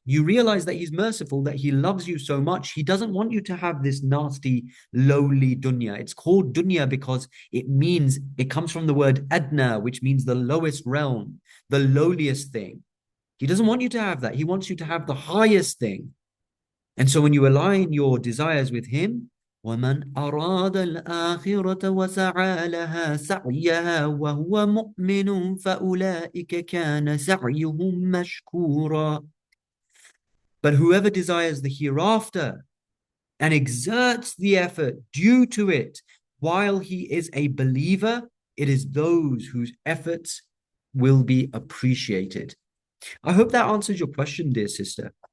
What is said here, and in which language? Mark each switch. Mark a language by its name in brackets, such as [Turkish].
[English] You realize that He's merciful, that He loves you so much. He doesn't want you to have this nasty, lowly dunya. It's called dunya because it comes from the word adna, which means the lowest realm, the lowliest thing. He doesn't want you to have that. He wants you to have the highest thing. And so when you align your desires with Him, [Arabic] وَمَنْ أَرَادَ الْآخِرَةَ وَسَعَى لَهَا سَعْيَهَا وَهُوَ مُؤْمِنٌ فَأُولَٰئِكَ كَانَ سَعْيُهُمْ مَشْكُورًا. [English] But whoever desires the hereafter and exerts the effort due to it while he is a believer, it is those whose efforts will be appreciated. I hope that answers your question, dear sister.